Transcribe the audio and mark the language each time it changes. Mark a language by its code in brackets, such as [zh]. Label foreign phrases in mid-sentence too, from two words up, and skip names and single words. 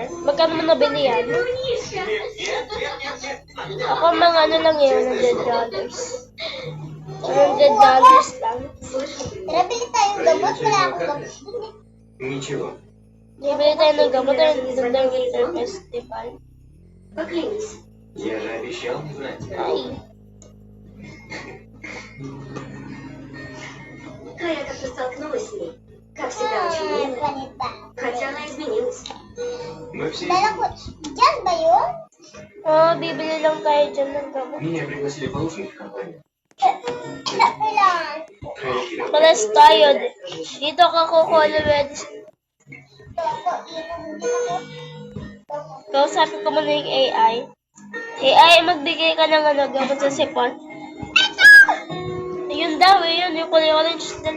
[tl] Magkano mo nabili yan? Ako mga ano lang yun, $100. $100 lang. Tara, bili tayong gamot. Wala akong gamot. [ru] Ничего. [tl] Bibili tayo ng gamot ng Winter Festival. [ru] Я же обещал не знать. Ay. Кая как-то столкнулась с ней. Как всегда, очень мило. [tl] Ganita. [ru] Хотя она изменилась. Мы все... [tl] Dala ko. Diyan ba yun? Oh, bibili lang tayo dyan ng gamot. [ru] Меня пригласили получить в компанию. [tl] Kailangan. Palas tayo. Dito ka kukuha ng medicine. Kausapin ko muna yung AI. AI, magbigay ka ng gamot sa sipon. Ayun daw, yun. Yung kulay orange. Dali.